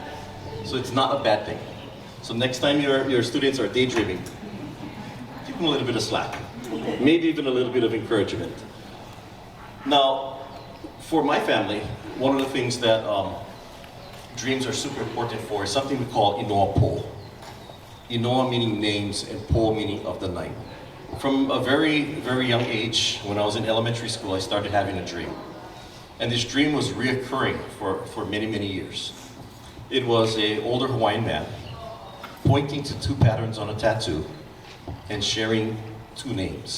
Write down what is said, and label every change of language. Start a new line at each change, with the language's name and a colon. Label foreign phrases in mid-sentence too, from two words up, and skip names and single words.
English: So it's not a bad thing. So next time your students are daydreaming, give them a little bit of slack. Maybe even a little bit of encouragement. Now, for my family, one of the things that dreams are super important for is something we call
Hawaiian: inoa po.
English: Inoa meaning names and po meaning of the night. From a very, very young age, when I was in elementary school, I started having a dream. And this dream was reoccurring for many, many years. It was an older Hawaiian man pointing to two patterns on a tattoo and sharing two names.